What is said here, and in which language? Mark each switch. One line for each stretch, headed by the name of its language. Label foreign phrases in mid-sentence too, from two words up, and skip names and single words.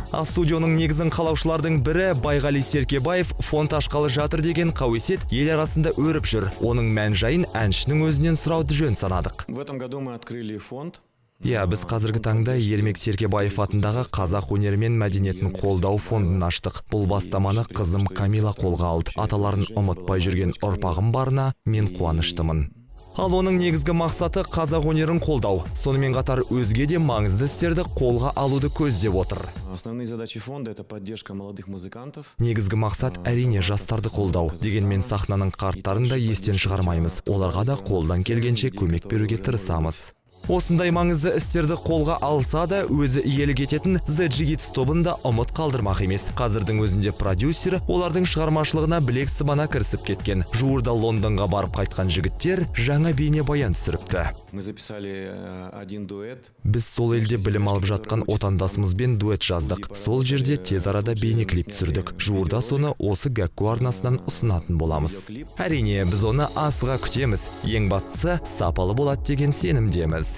Kazakh: А студионың негізін қалаушылардың бірі Байғали Серкебаев фонд ашқалы жатыр деген қауесет ел арасында өріп жүр. Оның мән-жайын әншінің өзінен сұрауды жөн санадық.
Russian: В этом году мы открыли фонд.
Kazakh: Біз қазіргі таңда Ермек Серкебаев атындағы қазақ өнері мен мәдениетін қолдау фондын аштық. Бұл бастаманы қызым Камила қолға алды. Аталарын ұмытпай жүрген ұрпағым барына мен қуаныштымын. Ал оның негізгі мақсаты қазақ өнерін қолдау. Сонымен қатар өзге де маңызды істерді қолға алуды көздеп отыр.
Russian: Основные задачи фонда — это поддержка молодых музыкантов.
Kazakh: Негізгі мақсат әрине жастарды қолдау. Дегенмен сахнаның қарттарын да естен шығармаймыз. Оларға да қолдан келгенше көмек беруге тырысамыз. Осындай маңызды істерді қолға алса да, өзі иелік ететін The Jiggits тобын да ұмыт қалдырмақ емес. Қазірдің өзінде продюсері олардың шығармашылығына білек сыбана кірісіп кеткен. Жуырда Лондонға барып қайтқан жігіттер жаңа бейнебаян түсіріпті.
Russian: Мы записали один дуэт.
Kazakh: Біз сол елде білім алып жатқан отандасымызбен дуэт жаздық. Сол жерде тез арада бейнеклип түсірдік. Жуырда соны осы Гәкку арнасынан ұсынатын боламыз. Әрине, біз оны асыға күтеміз. Ең бастысы сапалы болады деген сенімдеміз.